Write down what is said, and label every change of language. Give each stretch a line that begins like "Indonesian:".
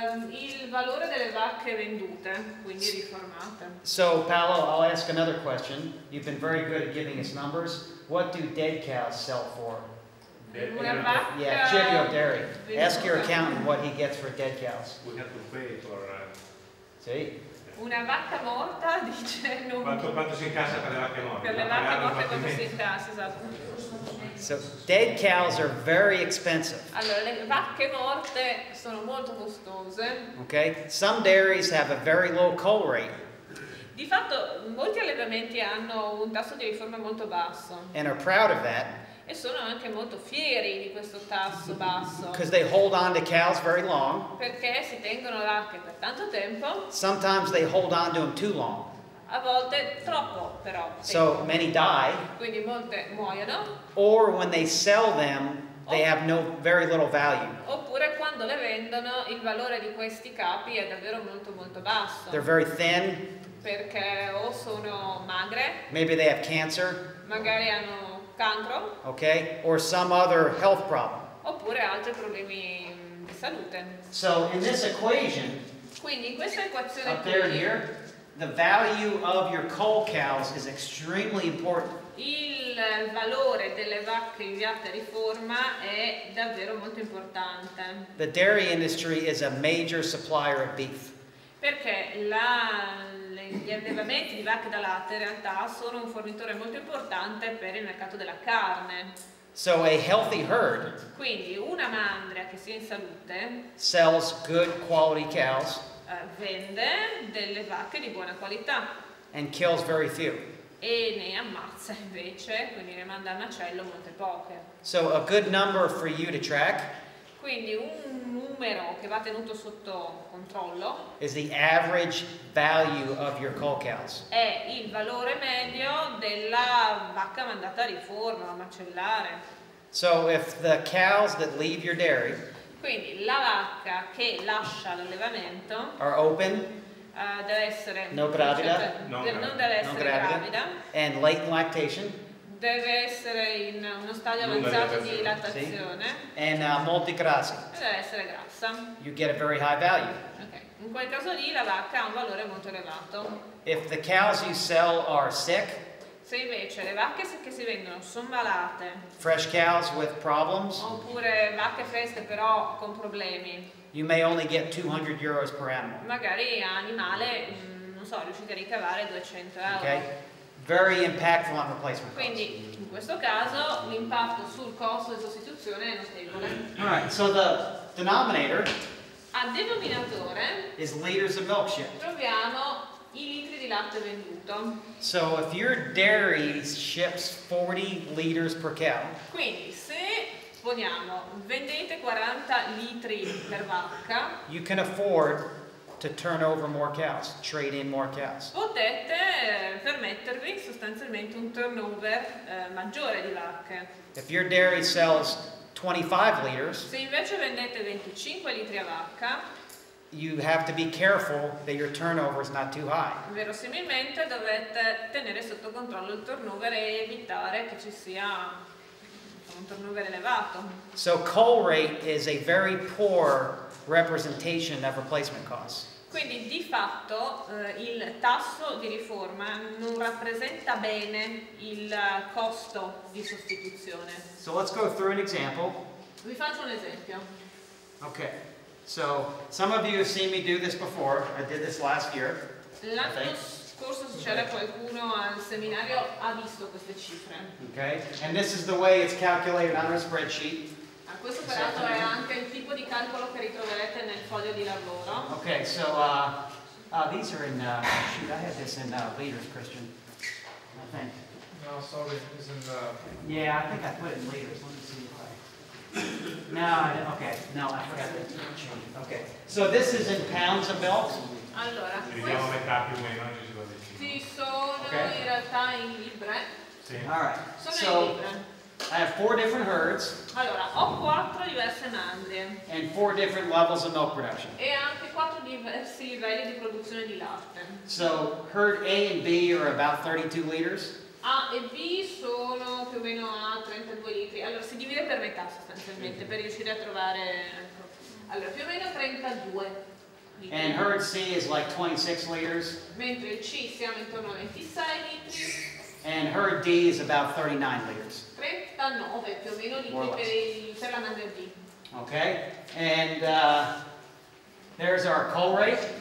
Italian: il valore delle vacche vendute, quindi riformate.
English: So Paolo, I'll ask another question. You've been very good at giving us numbers. What do dead cows sell for?
Italian: Una vacca
English: Yeah, Cherio Dairy.
Italian: venduta.
English: Ask your accountant what he gets for dead cows. We have to pay for... See?
Italian: Una vacca morta dice non Quanto si incassa per le vacche morte? per le Da vacche pagare morte quando si probabilmente. incassa, esatto.
English: So dead cows are very expensive.
Italian: Allora, le vacche morte sono molto costose.
English: Okay? Some dairies have a very low cull rate
Italian: Di fatto molti allevamenti hanno un tasso di riforma molto basso
English: and are proud of that
Italian: e sono anche molto fieri di questo tasso basso
English: because they hold on to cows very long.
Italian: perché si tengono le vacche per tanto tempo,
English: Sometimes they hold on to them too long.
Italian: a volte troppo però.
English: So many die,
Italian: Quindi molte muoiono,
English: or when they sell them, they have no very little value.
Italian: oppure quando le vendono il valore di questi capi è davvero molto molto basso
English: They're very thin,
Italian: perché o sono magre,
English: maybe they have cancer,
Italian: magari hanno cancro,
English: okay, or some other health problem.
Italian: oppure altri problemi di salute.
English: So in this equation,
Italian: Quindi in questa equazione
English: up there and
Italian: qui
English: here, the value of your cull cows is extremely important.
Italian: il valore delle vacche inviate a riforma è davvero molto importante
English: The dairy industry is a major supplier of beef.
Italian: perché gli allevamenti di vacche da latte in realtà sono un fornitore molto importante per il mercato della carne.
English: So a healthy herd
Italian: Quindi una mandria che sia in salute
English: sells good quality cows
Italian: vende delle vacche di buona qualità
English: and kills very few.
Italian: e ne ammazza invece, quindi ne manda al macello molte poche.
English: So a good number for you to track
Italian: Quindi un numero che va tenuto sotto controllo
English: is the average value of your cull cows.
Italian: è il valore medio della vacca mandata a riforma, a macellare.
English: So if the cows that leave your dairy
Italian: Quindi la vacca che lascia l'allevamento
English: are open,
Italian: deve essere No gravida? cioè, Non non deve non essere gravida, gravida,
English: and late in lactation,
Italian: deve essere in uno stadio Lunga avanzato di lattazione. lattazione
English: and multi-grassi,
Italian: e deve essere grassa.
English: you get a very high value.
Italian: Ok. In quel caso lì la vacca ha un valore molto elevato.
English: If the cows you sell are sick,
Italian: Se invece le vacche che si vendono sono malate,
English: fresh cows with problems,
Italian: oppure vacche fresche però con problemi,
English: you may only get 200 euros per animal.
Italian: magari a animale, non so, riuscite a ricavare 200 euro.
English: Okay? Very impactful on replacement costs.
Italian: Quindi in questo caso l'impatto sul costo di sostituzione è notevole.
English: All right, so the denominator
Italian: A denominatore
English: is liters of milk shipped.
Italian: troviamo i litri di latte venduto.
English: So if your dairy ships 40 liters per cow,
Italian: Quindi se poniamo vendete 40 litri per vacca,
English: you can afford to turn over more cows, trade in more cows.
Italian: potete permettervi sostanzialmente un turnover maggiore di vacche.
English: If your dairy sells 25 liters,
Italian: Se invece vendete 25 litri a vacca,
English: you have to be careful that your turnover is not too high.
Italian: verosimilmente dovete tenere sotto controllo il turnover e evitare che ci sia un turnover elevato.
English: So cull rate is a very poor representation of replacement costs.
Italian: Quindi di fatto il tasso di riforma non rappresenta bene il costo di sostituzione.
English: So let's go through an example.
Italian: Vi faccio un esempio.
English: Okay, so some of you have seen me do this before. I did this last year.
Italian: L'anno scorso, se c'era qualcuno al seminario, ha visto queste cifre.
English: Okay, and this is the way it's calculated on our spreadsheet.
Italian: Questo peraltro è anche il tipo di calcolo che ritroverete nel foglio di lavoro.
English: Okay, so these are in, shoot, I had this in liters, Christian. I think. No, sorry, it's in the... Yeah, I think I put it in liters. Let me see if I... No, okay, no, I forgot to change it. Okay, so this is in pounds of milk.
Italian: Allora, Dividiamo metà più o meno, ci sono questi sono in realtà in libre. Sì.
English: All right,
Italian: Sono in
English: so
Italian: libre.
English: I have 4 different herds
Italian: Allora, ho 4 diverse mandrie
English: and 4 different levels of milk production.
Italian: e anche 4 diversi livelli di produzione di latte.
English: So herd A and B are about 32 liters.
Italian: A e B sono più o meno a 32 litri. Allora, si divide per metà sostanzialmente per riuscire a trovare... Allora, più o meno 32 litri.
English: And herd C is like 26 liters.
Italian: Mentre il C siamo intorno a 26 litri.
English: And herd D is about 39 liters.
Italian: 39 più o meno litri per la mandria D.
English: Okay? And there's our cull rate.